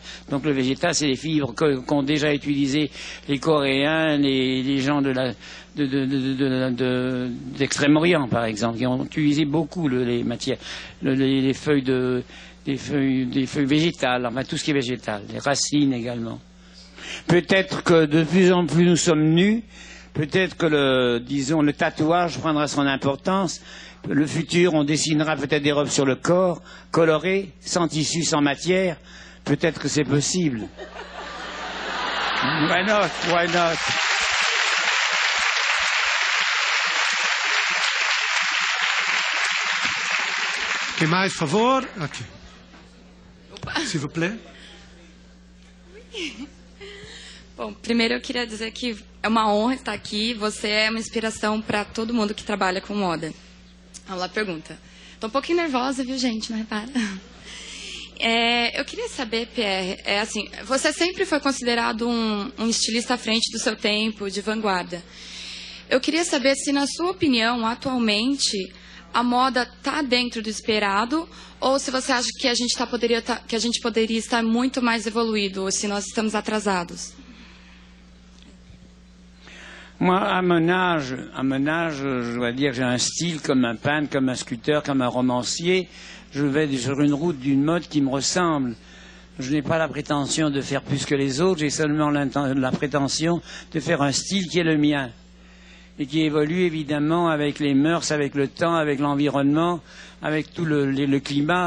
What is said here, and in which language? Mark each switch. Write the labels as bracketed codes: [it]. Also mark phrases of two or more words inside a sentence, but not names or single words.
[fr] Donc le végétal, c'est les fibres qu'ont déjà utilisées les Coréens, les gens d'Extrême-Orient, par exemple, qui ont utilisé beaucoup les matières, les feuilles des feuilles végétales, enfin tout ce qui est végétal, les racines également. Peut-être que de plus en plus nous sommes nus. Peut-être que le tatouage prendra son importance. Le futur, on dessinera peut-être des robes sur le corps, colorées, sans tissu, sans matière. Peut-être que c'est possible. [en] Why not? Why not? [pt] Que mais, favor? Aqui. [fr] S'il vous plaît. [pt] Bom, primeiro eu queria dizer que é uma honra estar aqui. Você é uma inspiração para todo mundo que trabalha com moda. Vamos lá, pergunta. Estou um pouquinho nervosa, viu, gente? Não repara. Eu queria saber, Pierre, assim, você sempre foi considerado um estilista à frente do seu tempo, de vanguarda. Eu queria saber se, na sua opinião, atualmente, a moda está dentro do esperado ou se você acha que a gente poderia estar muito mais evoluído ou se nós estamos atrasados. [fr] Moi, à mon âge, je dois dire que j'ai un style comme un peintre, comme un sculpteur, comme un romancier. Je vais sur une route d'une mode qui me ressemble. Je n'ai pas la prétention de faire plus que les autres, j'ai seulement la prétention de faire un style qui est le mien et qui évolue évidemment avec les mœurs, avec le temps, avec l'environnement, avec tout le climat.